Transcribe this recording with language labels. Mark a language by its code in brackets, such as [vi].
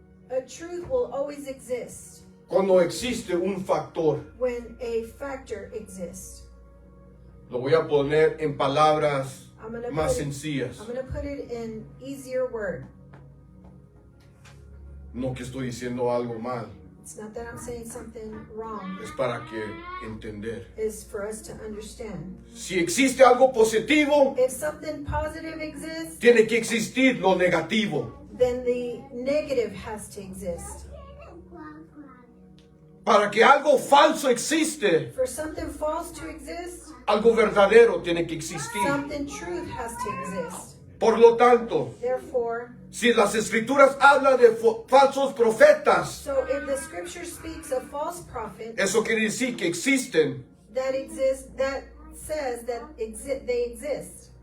[en] A truth will always exist [es] cuando existe un factor. [en] when a factor exists. [es] Lo voy a poner en palabras [en] I'm gonna [es] más [en] put it- [es] sencillas. [en] I'm going to put it in easier word. [es] No que estoy diciendo algo mal, [en] It's not that I'm saying something wrong. [es] es para que entender. [en] It's for us to understand. [es] Si existe algo positivo, [en] If something positive exists, [es] tiene que existir lo negativo. [en] then the negative has to exist. [es] Para que algo falso existe, [en] For something false to exist, [es] algo verdadero tiene que existir. [en] something truth has to exist. [es] Por lo tanto, [en] Therefore, [es] si las escrituras hablan de falsos profetas, [en] so if the scripture speaks of false prophets [es] eso quiere decir que existen, [en] that exist, that says that they exist,